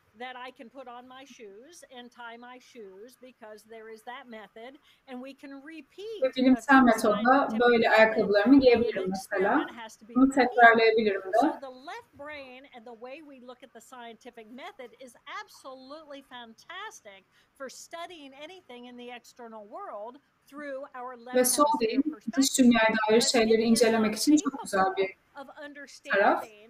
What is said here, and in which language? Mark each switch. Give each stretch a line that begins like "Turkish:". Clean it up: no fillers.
English: That I can put on my shoes and tie my shoes because there is that method and we can repeat.
Turkish: Ve bilimsel metodla böyle ayakkabılarımı giyebilirim mesela. Bunu tekrarlayabilirim de.
English: So the left brain and the way we look at the scientific method is absolutely fantastic for studying anything in the external world through our left.
Turkish: Ve sol beyin dış dünyaya dair şeyleri incelemek için çok güzel bir taraf.